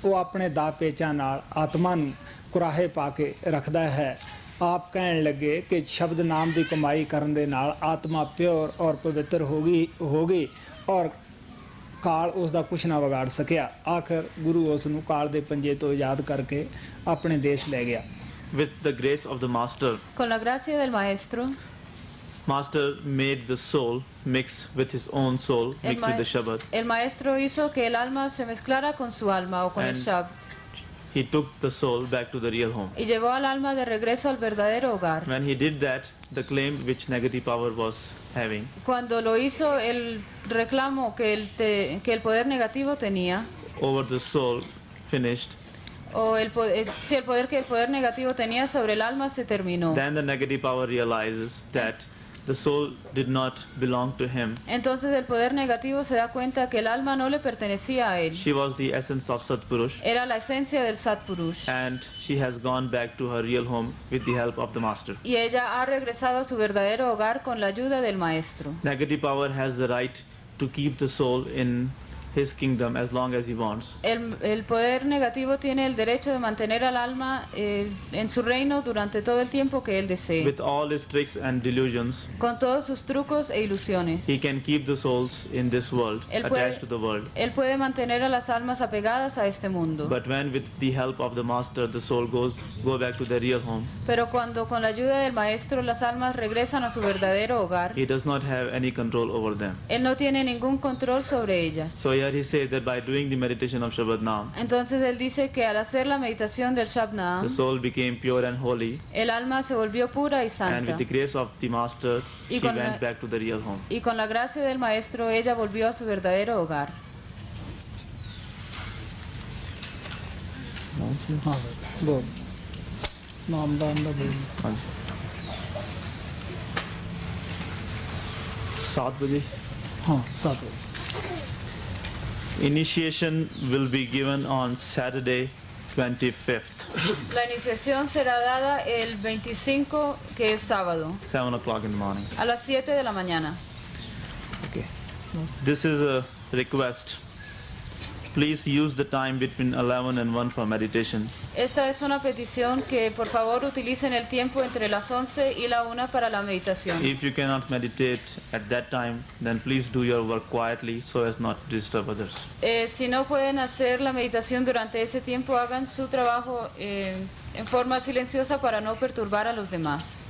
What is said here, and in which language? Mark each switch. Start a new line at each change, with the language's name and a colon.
Punjabi: ਉਹ ਆਪਣੇ ਦਾ ਪੇਚਾਂ ਨਾਲ ਆਤਮਾ ਨੂੰ ਕੁਰਾਹੇ ਪਾ ਕੇ ਰੱਖਦਾ ਹੈ। ਆਪ ਕਹਿਣ ਲੱਗੇ ਕਿ ਸ਼ਬਦ ਨਾਮ ਦੀ ਕਮਾਈ ਕਰਨ ਦੇ ਨਾਲ ਆਤਮਾ ਪਿਓਰ ਔਰ ਪਵਿੱਤਰ ਹੋ ਗਈ ਔਰ ਕਾਲ ਉਸ ਦਾ ਕੁਛ ਨਾ ਵਿਗਾੜ ਸਕਿਆ। ਆਖਰ ਗੁਰੂ ਉਸ ਨੂੰ ਕਾਲ ਦੇ ਪੰਜੇ ਤੋਂ ਆਜ਼ਾਦ ਕਰਕੇ ਆਪਣੇ ਦੇਸ਼ ਲੈ ਗਿਆ।
English: With the grace of the Master,
Spanish: Con la gracia del Maestro,
English: Master made the soul mix with his own soul, mix with the Shabad.
Spanish: el Maestro hizo que el alma se mezclara con su alma o con el
English: And Shab he took the soul back to the real home.
Spanish: y llevó al alma de regreso al verdadero hogar.
English: When he did that, the claim which negative power was having
Spanish: Cuando lo hizo, el reclamo que el poder negativo tenía,
English: over the soul finished.
Spanish: o el poder que el poder negativo tenía sobre el alma se terminó.
English: Then the negative power realizes that the soul did not belong to him.
Spanish: Entonces el poder negativo se da cuenta que el alma no le pertenecía a él.
English: She was the essence of Satpurush,
Spanish: Era la esencia del Satpurush.
English: and she has gone back to her real home with the help of the Master.
Spanish: Y ella ha regresado a su verdadero hogar con la ayuda del Maestro.
English: Negative power has the right to keep the soul in his kingdom as long as he wants.
Spanish: El poder negativo tiene el derecho de mantener al alma en su reino durante todo el tiempo que él desee.
English: With all his tricks and delusions,
Spanish: Con todos sus trucos e ilusiones.
English: he can keep the souls in this world,
Spanish: Él
English: attached to the world.
Spanish: Él puede mantener a las almas apegadas a este mundo.
English: But when with the help of the Master the soul go back to their real home,
Spanish: Pero cuando con la ayuda del Maestro las almas regresan a su verdadero hogar,
English: he does not have any control over them.
Spanish: él no tiene ningún control sobre ellas.
English: So here he says that by doing the meditation of Shabad Naam,
Spanish: Entonces él dice que al hacer la meditación del
English: the Shabnam, soul became pure and holy,
Spanish: el alma se volvió pura y
English: and
Spanish: santa.
English: with the grace of the Master,
Spanish: Y
English: she
Spanish: con
English: went
Spanish: la-
English: back to the real home.
Spanish: Y con la gracia del Maestro ella volvió a su verdadero hogar.
Punjabi: ਹਾਂ ਬੋਲ ਨਾਮਦਾਨ ਦਾ ਬੋਲ
Hindi: 7 बजे.
Punjabi: ਹਾਂ ਸਾਥ
English: Initiation will be given on Saturday, 25th,
Spanish: La iniciación será dada el 25, que es sábado,
English: 7 o'clock in the morning.
Spanish: a las 7 de la mañana.
English: Okay. This is a request. Please use the time between 11 and 1 for meditation.
Spanish: Esta es una petición que por favor utilicen el tiempo entre las 11 y la 1 para la meditación.
English: If you cannot meditate at that time, then please do your work quietly so as not to disturb others.
Spanish: Si no pueden hacer la meditación durante ese tiempo, hagan su trabajo en forma silenciosa para no perturbar a los demás.